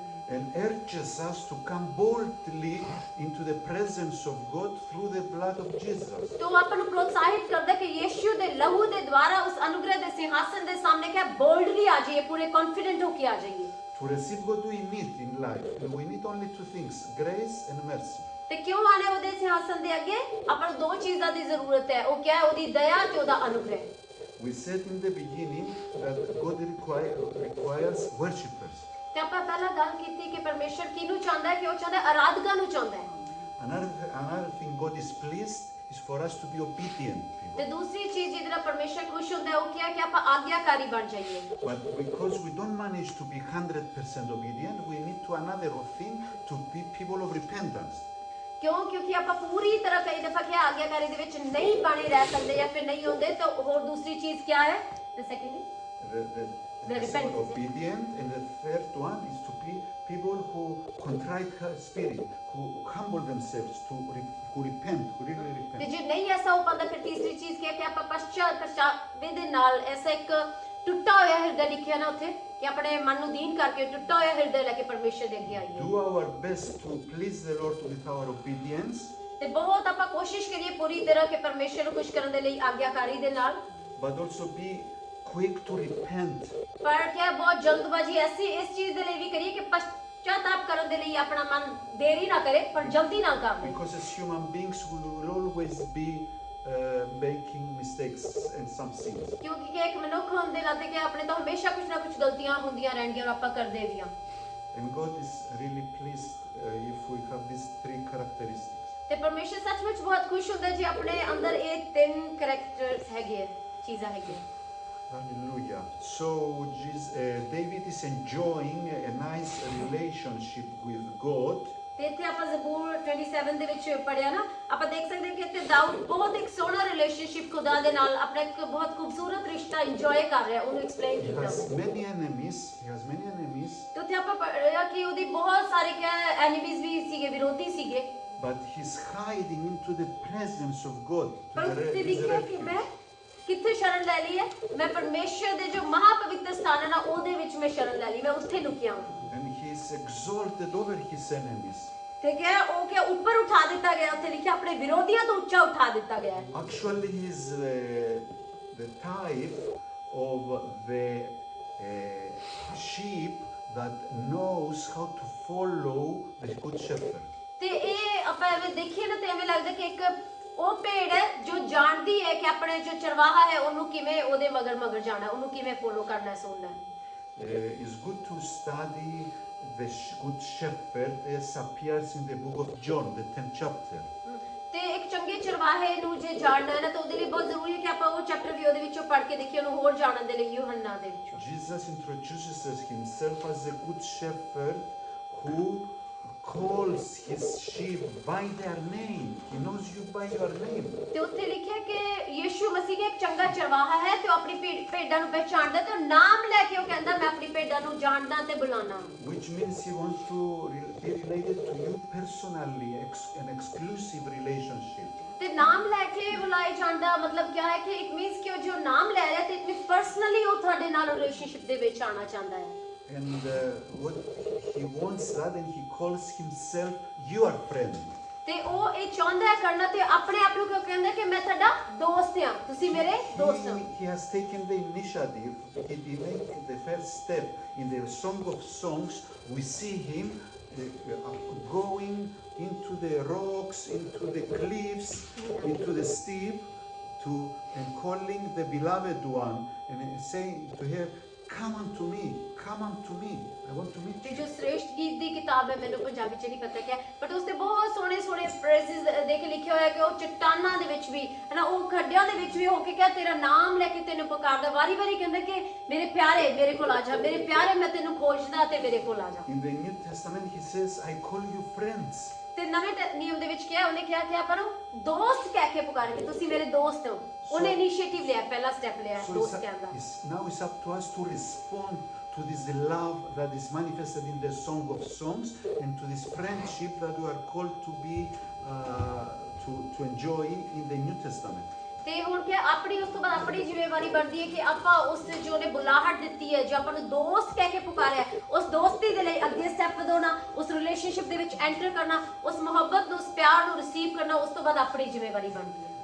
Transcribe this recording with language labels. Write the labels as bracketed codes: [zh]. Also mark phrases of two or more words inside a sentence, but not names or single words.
[en] And urges us to come boldly into the presence of God through the blood of Jesus. [pa] तो ਆਪਾਂ ਨੂੰ ਪ੍ਰੋਤਸਾਹਿਤ ਕਰਦਾ ਕਿ ਯਿਸੂ ਦੇ ਲਹੂ ਦੇ ਦੁਆਰਾ ਉਸ ਅਨੁਗ੍ਰਹ ਦੇ ਸਿੰਘਾਸਨ ਦੇ ਸਾਹਮਣੇ ਕਿ ਬੋਲਡਲੀ ਆ ਜਾਈਏ, ਪੂਰੇ ਕੌਨਫੀਡੈਂਟ ਹੋ ਕੇ ਆ ਜਾਈਏ। [en] To receive what we need in life, we need only two things: grace and mercy. [pa] ਤੇ ਕਿਉਂ ਆਣੇ ਉਹਦੇ ਸਿੰਘਾਸਨ ਦੇ ਅੱਗੇ? ਆਪਾਂ ਨੂੰ ਦੋ ਚੀਜ਼ਾਂ ਦੀ ਜ਼ਰੂਰਤ ਹੈ, ਉਹ ਕਿਹਾ ਉਹਦੀ ਦਇਆ ਤੇ ਉਹਦਾ ਅਨੁਗ੍ਰਹ। [en] We said in the beginning that God requires worshippers. [pa] ਤੇ ਆਪਾਂ ਪਹਿਲਾਂ ਗੱਲ ਕੀਤੀ ਕਿ ਪਰਮੇਸ਼ਰ ਕਿਹਨੂੰ ਚਾਹੁੰਦਾ ਹੈ ਕਿ ਉਹ ਚਾਹੁੰਦਾ ਹੈ ਆਰਾਧਕਾਂ ਨੂੰ ਚਾਹੁੰਦਾ ਹੈ। [en] Another thing God is pleased is for us to be obedient people. [pa] ਤੇ ਦੂਸਰੀ ਚੀਜ਼ ਜਿਹਦੇ ਨਾਲ ਪਰਮੇਸ਼ਰ ਖੁਸ਼ ਹੁੰਦਾ ਹੈ ਉਹ ਕੀ ਹੈ ਕਿ ਆਪਾਂ ਆਗਿਆਕਾਰੀ ਬਣ ਜਾਈਏ। [en] But because we don't manage to be 100% obedient, we need to another thing to be people of repentance. [pa] ਕਿਉਂਕਿ ਆਪਾਂ ਪੂਰੀ ਤਰ੍ਹਾਂ ਕਈ ਦਫਾ ਕਿ ਆਗਿਆਕਾਰੀ ਦੇ ਵਿੱਚ ਨਹੀਂ ਬਣੇ ਰਹਿ ਸਕਦੇ ਜਾਂ ਫਿਰ ਨਹੀਂ ਹੁੰਦੇ, ਤਾਂ ਹੋਰ ਦੂਸਰੀ ਚੀਜ਼ ਕੀ ਹੈ? [en] The second obedient, and the third one is to be people who contrite spirit, who humble themselves, who repent, who really repent. [pa] ਤੇ ਜੇ ਨਹੀਂ ਐਸਾ ਹੋ ਪਾਉਂਦਾ ਫਿਰ ਤੀਸਰੀ ਚੀਜ਼ ਕੀ ਹੈ ਕਿ ਆਪਾਂ ਪਛਤਾਵੇ ਦੇ ਨਾਲ ਐਸਾ ਇੱਕ ਟੁੱਟਾ ਹੋਇਆ ਹਿਰਦਾ ਲਿਖਿਆ ਨਾ ਉੱਥੇ ਕਿ ਆਪਣੇ ਮਨ ਨੂੰ ਦੀਨ ਕਰਕੇ ਟੁੱਟਾ ਹੋਇਆ ਹਿਰਦਾ ਲੈ ਕੇ ਪਰਮੇਸ਼ਰ ਦੇ ਅੱਗੇ ਆਈਏ। [en] Do our best to please the Lord with our obedience. [pa] ਤੇ ਬਹੁਤ ਆਪਾਂ ਕੋਸ਼ਿਸ਼ ਕਰੀਏ ਪੂਰੀ ਤਰ੍ਹਾਂ ਕਿ ਪਰਮੇਸ਼ਰ ਨੂੰ ਖੁਸ਼ ਕਰਨ ਦੇ ਲਈ ਆਗਿਆਕਾਰੀ ਦੇ ਨਾਲ। [en] But also be quick to repent. [pa] ਪਰ ਕਿਆ ਬਹੁਤ ਜਲਦਬਾਜ਼ੀ ਐਸੀ ਇਸ ਚੀਜ਼ ਦੇ ਲਈ ਵੀ ਕਰੀਏ ਕਿ ਪਛਤਾਪ ਕਰਨ ਦੇ ਲਈ ਆਪਣਾ ਮਨ ਦੇਰੀ ਨਾ ਕਰੇ ਪਰ ਜਲਦੀ ਨਾ ਕਰ ਲਏ [en] Because as human beings, we will always be making mistakes and some sins. [pa] ਕਿਉਂਕਿ ਕਿ ਇੱਕ ਮਨੁੱਖ ਹੋਣ ਦੇ ਨਾਤੇ ਕਿ ਆਪਣੇ ਤੋਂ ਹਮੇਸ਼ਾ ਕੁਝ ਨਾ ਕੁਝ ਗਲਤੀਆਂ ਹੁੰਦੀਆਂ ਰਹਿਣਗੀਆਂ ਔਰ ਆਪਾਂ ਕਰਦੇ ਵੀ ਹਾਂ [en] And God is really pleased if we have these three characteristics. [pa] ਤੇ ਪਰਮੇਸ਼ਰ ਸੱਚਮੁੱਚ ਬਹੁਤ ਖੁਸ਼ ਹੁੰਦਾ ਜੇ ਆਪਣੇ ਅੰਦਰ ਇਹ ਤਿੰਨ ਕੈਰੈਕਟਰਸ ਹੈਗੇ ਚੀਜ਼ਾਂ ਹੈਗੀਆਂ [en] Hallelujah. So David is enjoying a nice relationship with God. [pa] ਤੇ ਇੱਥੇ ਆਪਾਂ ਜ਼ਬੂਰ 27 ਦੇ ਵਿੱਚ ਪੜਿਆ ਨਾ ਆਪਾਂ ਦੇਖ ਸਕਦੇ ਹਾਂ ਕਿ ਇੱਥੇ ਦਾਊਦ ਬਹੁਤ ਇੱਕ ਸੋਹਣਾ ਰਿਲੇਸ਼ਨਸ਼ਿਪ ਖੁਦਾ ਦੇ ਨਾਲ ਆਪਣਾ ਇੱਕ ਬਹੁਤ ਖੂਬਸੂਰਤ ਰਿਸ਼ਤਾ ਇੰਜੋਏ ਕਰ ਰਿਹਾ ਉਹਨੂੰ ਐਕਸਪਲੇਨ [en] He [pa] ਕੀਤਾ [en] has many enemies. He has many enemies. [pa] ਤੇ ਉੱਥੇ ਆਪਾਂ ਪੜਿਆ ਕਿ ਉਹਦੀ ਬਹੁਤ ਸਾਰੇ ਕਿਆ ਐਨੀਮੀਜ਼ ਵੀ ਸੀਗੇ ਵਿਰੋਧੀ ਸੀਗੇ [en] But he's hiding into the presence of God. [pa] ਪਰ [en] To [pa] ਉੱਥੇ [en] his [pa] ਲਿਖਿਆ ਕਿ [en] refuge. [pa] ਮੈਂ ਕਿੱਥੇ ਸ਼ਰਨ ਲੈ ਲਈ ਹੈ ਮੈਂ ਪਰਮੇਸ਼ਰ ਦੇ ਜੋ ਮਹਾਪਵਿੱਤਰ ਸਥਾਨ ਹੈ ਨਾ ਉਹਦੇ ਵਿੱਚ ਮੈਂ ਸ਼ਰਨ ਲੈ ਲਈ ਮੈਂ ਉੱਥੇ ਲੁਕਿਆ ਹਾਂ [en] And he is exalted over his enemies. [pa] ਤੇ ਕਿਹਾ ਉਹ ਕਿ ਉੱਪਰ ਉਠਾ ਦਿੱਤਾ ਗਿਆ ਉੱਥੇ ਲਿਖਿਆ ਆਪਣੇ ਵਿਰੋਧੀਆਂ ਤੋਂ ਉੱਚਾ ਉਠਾ ਦਿੱਤਾ ਗਿਆ [en] Actually, he is the type of the sheep that knows how to follow the good shepherd. [pa] ਤੇ ਇਹ ਆਪਾਂ ਐਵੇਂ ਦੇਖੀਏ ਨਾ ਤੇ ਐਵੇਂ ਲੱਗਦਾ ਕਿ ਇੱਕ ਉਹ ਭੇਡ ਹੈ ਜੋ ਜਾਣਦੀ ਹੈ ਕਿ ਆਪਣੇ ਜੋ ਚਰਵਾਹਾ ਹੈ ਉਹਨੂੰ ਕਿਵੇਂ ਉਹਦੇ ਮਗਰ ਜਾਣਾ ਉਹਨੂੰ ਕਿਵੇਂ ਫੋਲੋ ਕਰਨਾ ਹੈ ਸੁਣਨਾ ਹੈ [en] It's good to study the good shepherd as appears in the book of John, the 10th chapter. [pa] ਤੇ ਇੱਕ ਚੰਗੇ ਚਰਵਾਹੇ ਨੂੰ ਜੇ ਜਾਣਨਾ ਹੈ ਨਾ ਤਾਂ ਉਹਦੇ ਲਈ ਬਹੁਤ ਜ਼ਰੂਰੀ ਹੈ ਕਿ ਆਪਾਂ ਉਹ ਚੈਪਟਰ ਵੀ ਉਹਦੇ ਵਿੱਚੋਂ ਪੜ੍ਹ ਕੇ ਦੇਖੀਏ ਉਹਨੂੰ ਹੋਰ ਜਾਣਨ ਦੇ ਲਈ ਯੂਹੰਨਾ ਦੇ ਵਿੱਚੋਂ [en] Jesus introduces himself as a good shepherd who calls his sheep by their name. He knows you by your name. [pa] ਤੇ ਉੱਥੇ ਲਿਖਿਆ ਕਿ ਯੀਸ਼ੂ ਮਸੀਹ ਇੱਕ ਚੰਗਾ ਚਰਵਾਹਾ ਹੈ ਤੇ ਉਹ ਆਪਣੀ ਭੇਡਾਂ ਨੂੰ ਪਹਿਚਾਣਦਾ ਤੇ ਉਹ ਨਾਮ ਲੈ ਕੇ ਉਹ ਕਹਿੰਦਾ ਮੈਂ ਆਪਣੀ ਭੇਡਾਂ ਨੂੰ ਜਾਣਦਾ ਤੇ ਬੁਲਾਣਾ [en] Which means he wants to be related to you personally, an exclusive relationship. [pa] ਤੇ ਨਾਮ ਲੈ ਕੇ ਬੁਲਾਏ ਜਾਣ ਦਾ ਮਤਲਬ ਕੀ ਹੈ ਕਿ [en] it means [pa] ਕਿ ਉਹ ਜੋ ਨਾਮ ਲੈ ਰਿਹਾ ਤੇ [en] it means personally [pa] ਉਹ ਤੁਹਾਡੇ ਨਾਲ ਰਿਲੇਸ਼ਨਸ਼ਿਪ ਦੇ ਵਿੱਚ ਆਣਾ ਚਾਹੁੰਦਾ ਹੈ [en] And what he wants that, and he calls himself your friend. [pa] ਤੇ ਉਹ ਇਹ ਚਾਹੁੰਦਾ ਹੈ ਕਰਨਾ ਤੇ ਆਪਣੇ ਆਪ ਨੂੰ ਕਿਉਂ ਕਹਿੰਦਾ ਕਿ ਮੈਂ ਤੁਹਾਡਾ ਦੋਸਤ ਹਾਂ ਤੁਸੀਂ ਮੇਰੇ ਦੋਸਤ ਹੋ [en] He has taken the initiative. He made the first step in the Song of Songs. We see him going into the rocks, into the cliffs, into the steep, and calling the beloved one and saying to her, come unto me, come unto me, I want to meet [pa] ਤੇ [en] you. [pa] ਜੋ ਸ੍ਰੇਸ਼ਟ ਗੀਤ ਦੀ ਕਿਤਾਬ ਹੈ ਮੈਨੂੰ ਪੰਜਾਬੀ ਚ ਨਹੀਂ ਪਤਾ ਕਿਆ ਬਟ ਉਸ ਤੇ ਬਹੁਤ ਸੋਹਣੇ ਸੋਹਣੇ ਫਰੇਜ਼ਸ ਦੇ ਕੇ ਲਿਖਿਆ ਹੋਇਆ ਕਿ ਉਹ ਚਟਾਨਾਂ ਦੇ ਵਿੱਚ ਵੀ ਹੈ ਨਾ ਉਹ ਖੱਡਿਆਂ ਦੇ ਵਿੱਚ ਵੀ ਹੋ ਕੇ ਕਿਹਾ ਤੇਰਾ ਨਾਮ ਲੈ ਕੇ ਤੈਨੂੰ ਪੁਕਾਰਦਾ ਵਾਰੀ ਕਹਿੰਦਾ ਕਿ ਮੇਰੇ ਪਿਆਰੇ ਮੇਰੇ ਕੋਲ ਆ ਜਾ ਮੇਰੇ ਪਿਆਰੇ ਮੈਂ ਤੈਨੂੰ ਖੋਜਦਾ ਤੇ ਮੇਰੇ ਕੋਲ ਆ ਜਾ [en] In the New Testament he says, I call you friends. [pa] ਤੇ ਨਵੇਂ ਨਿਯਮ ਦੇ ਵਿੱਚ ਕਿਹਾ ਉਹਨੇ ਕਿਹਾ ਕਿ ਆਪਾਂ ਨੂੰ ਦੋਸਤ ਕਹਿ ਕੇ ਪੁਕਾਰੇ ਕਿ ਤੁਸੀਂ ਮੇਰੇ ਦੋਸਤ ਹੋ ਉਹਨੇ ਇਨੀਸ਼ੀਏਟਿਵ ਲਿਆ ਪਹਿਲਾ ਸਟੈਪ ਲਿਆ ਦੋਸਤ ਕਹਿਣ ਦਾ [en] now it's up to us to respond to this love that is manifested in the Song of Songs and to this friendship that we are called to be to enjoy in the New Testament. [pa] ਤੇ ਹੁਣ ਕਿ ਆਪਣੀ ਉਸ ਤੋਂ ਬਾਅਦ ਆਪਣੀ ਜ਼ਿੰਮੇਵਾਰੀ ਬਣਦੀ ਹੈ ਕਿ ਆਪਾਂ ਉਸ ਜੋ ਨੇ ਬੁਲਾਹਟ ਦਿੱਤੀ ਹੈ ਜੋ ਆਪਾਂ ਨੂੰ ਦੋਸਤ ਕਹਿ ਕੇ ਪੁਕਾਰਿਆ ਉਸ ਦੋਸਤੀ ਦੇ ਲਈ ਅੱਗੇ ਸਟੈਪ ਵਧਾਉਣਾ ਉਸ ਰਿਲੇਸ਼ਨਸ਼ਿਪ ਦੇ ਵਿੱਚ ਐਂਟਰ ਕਰਨਾ ਉਸ ਮੁਹੱਬਤ ਨੂੰ ਉਸ ਪਿਆਰ ਨੂੰ ਰਿਸੀਵ ਕਰਨਾ ਉਸ ਤੋਂ ਬਾਅਦ ਆਪਣੀ ਜ਼ਿੰਮੇਵਾਰੀ ਬਣਦੀ ਹੈ